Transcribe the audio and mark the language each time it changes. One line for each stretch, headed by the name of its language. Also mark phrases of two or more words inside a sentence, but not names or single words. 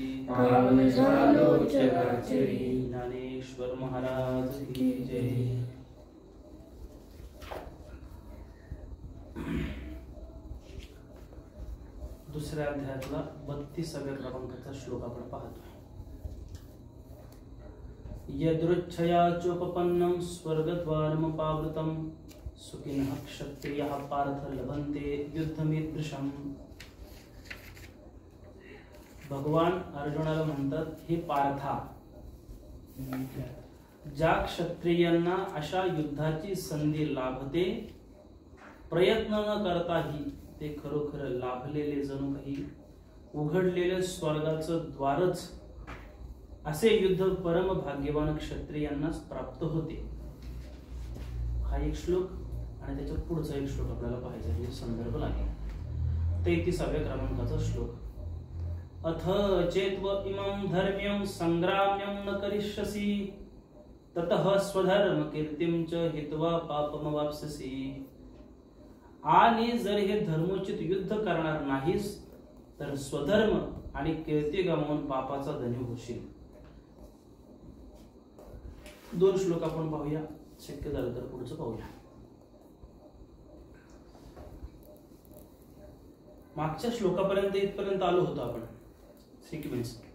Marathi: पावन झालो चराचरी। ज्ञानेश्वर महाराज की जय। दुसऱ्या अध्यायातला 32व्या क्रमांकाचा श्लोक आपण पाहतोय।
Sanskrit: यदृच्छया चोपपन्नं स्वर्गद्वारमुपावृतं सुखिनः क्षत्रियः पार्थ लभन्ते युद्धमीदृशम्।
Marathi: भगवान अर्जुनाला म्हणतात, हे पार्था, ज्या क्षत्रियांना अशा युद्धाची संधी लाभते, प्रयत्न न करताही ते खरोखर लाभलेले, जणू काही उघडलेले स्वर्गाचं द्वारच, असे युद्ध परम भाग्यवान क्षत्रियांनाच प्राप्त होते। हा एक श्लोक आणि त्याच्या पुढचा एक श्लोक आपल्याला पाहायचा आहे, संदर्भ लागेल 33व्या क्रमांकाचा श्लोक।
Sanskrit: अथ चेत्व इमं धर्म्यं संग्राम्यं न करिष्यसि ततः स्वधर्म कीर्तिं च हित्वा पापमवाप्स्यसि।
Marathi: आणि जर हे धर्मोचित युद्ध करणार नाहीस तर स्वधर्म आणि कीर्ती गमावून पापाचा धनी होशील। दोन श्लोक आपण पाहूया, शक्य झालं तर पुढचं पाहूया। मागच्या श्लोकापर्यंत इथपर्यंत आलो होतो आपण, सिक्वेन्स।